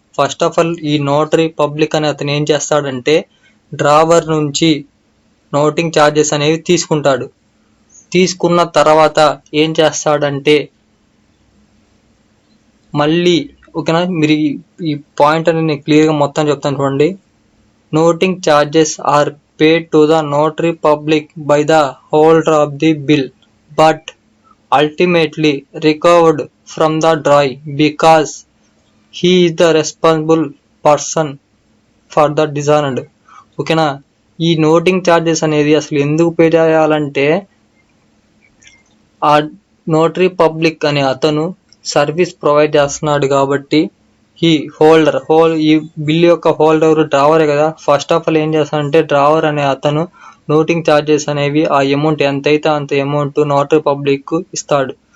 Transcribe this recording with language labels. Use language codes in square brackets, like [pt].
[te] First of all ఈ notary public అనే అతను ఏం చేస్తాడంటే డ్రావర్ నుంచి నోటింగ్ ఛార్జెస్ అనేవి తీసుకుంటాడు. తీసుకున్న తర్వాత ఏం చేస్తాడంటే మళ్ళీ ఓకేనా, మీరు ఈ పాయింట్ అనేది నేను క్లియర్గా మొత్తం చెప్తాను చూడండి. [en] Noting charges are paid to the notary public by the holder of the bill, but ultimately recovered from the drawee because he is the responsible person for the dishonored. [te] ఓకేనా, ఈ నోటింగ్ ఛార్జెస్ అనేది అసలు ఎందుకు pay చేయాలంటే ఆ notary public అనే అతను service provide చేస్తున్నాడు కాబట్టి ఈ బిల్ యొక్క హోల్డర్ డ్రావరే కదా. ఫస్ట్ ఆఫ్ ఆల్ ఏం చేస్తాడంటే డ్రావర్ అనే అతను నోటింగ్ ఛార్జెస్ అనేవి ఆ అమౌంట్ ఎంతైతే అంత అమౌంట్ నోటరీ పబ్లిక్ ఇస్తాడు.